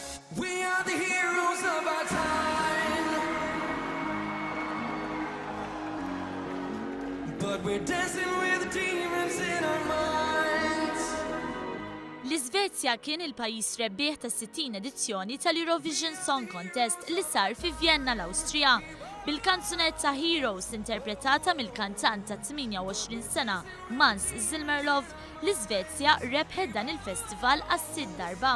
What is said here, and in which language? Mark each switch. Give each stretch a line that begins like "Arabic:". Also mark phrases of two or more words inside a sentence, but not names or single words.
English: We are the heroes of our time, but we're dancing with demons in our minds.
Maltese: L-Iżvezja kien il-pajjiż rebbieħ tas-60 edizzjoni tal-Eurovision Song Contest li sar fi Vienna l-Awstrija. Bil-kanzunetta Heroes interpretata mill-kantant ta' 28 sena Mans Zilmerlov, l-Iżvezja rebħet dan il-festival għas-sitt darba.